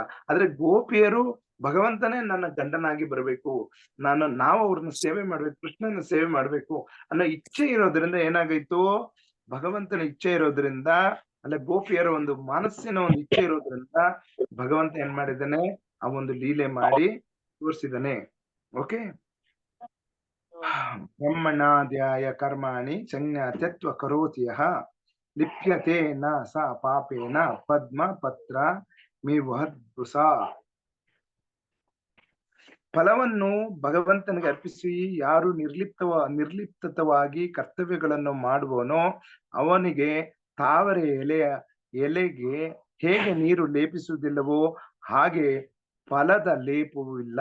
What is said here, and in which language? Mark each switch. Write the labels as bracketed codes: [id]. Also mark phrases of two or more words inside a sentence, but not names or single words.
[kn] ಆದ್ರೆ ಗೋಪಿಯರು ಭಗವಂತನೇ ನನ್ನ ಗಂಡನಾಗಿ ಬರಬೇಕು, ನಾವು ಅವ್ರನ್ನ ಸೇವೆ ಮಾಡ್ಬೇಕು, ಕೃಷ್ಣನ ಸೇವೆ ಮಾಡ್ಬೇಕು ಅನ್ನೋ ಇಚ್ಛೆ ಇರೋದ್ರಿಂದ ಏನಾಗೈತು, ಭಗವಂತನ ಇಚ್ಛೆ ಇರೋದ್ರಿಂದ, ಅಲ್ಲ ಗೋಪಿಯರ ಒಂದು ಮನಸ್ಸಿನ ಒಂದು ಇಚ್ಛೆ ಇರೋದ್ರಿಂದ ಭಗವಂತ ಏನ್ ಮಾಡಿದ್ದಾನೆ, ಆ ಒಂದು ಲೀಲೆ ಮಾಡಿ ತೋರಿಸಿದಾನೆ. [sa] ಓಕೆ. ಬ್ರಹ್ಮಣಾಧ್ಯಾಯ ಕರ್ಮಾಣಿ ಸಂಜ್ಞಾತ್ವ ಕರೋತಿ ಯಃ ಲಿಪ್ಯತೆ ನ ಸ ಪಾಪೇನ ಪದ್ಮ ಪತ್ರ ಮಿವಹದ್ಭುಸ. [kn] ಫಲವನ್ನು ಭಗವಂತನಿಗೆ ಅರ್ಪಿಸಿ ಯಾರು ನಿರ್ಲಿಪ್ತವಾಗಿ ಕರ್ತವ್ಯಗಳನ್ನು ಮಾಡುವನೋ ಅವನಿಗೆ ತಾವರೆ ಎಲೆಗೆ ಹೇಗೆ ನೀರು ಲೇಪಿಸುವುದಿಲ್ಲವೋ ಹಾಗೆ ಫಲದ ಲೇಪವೂ ಇಲ್ಲ.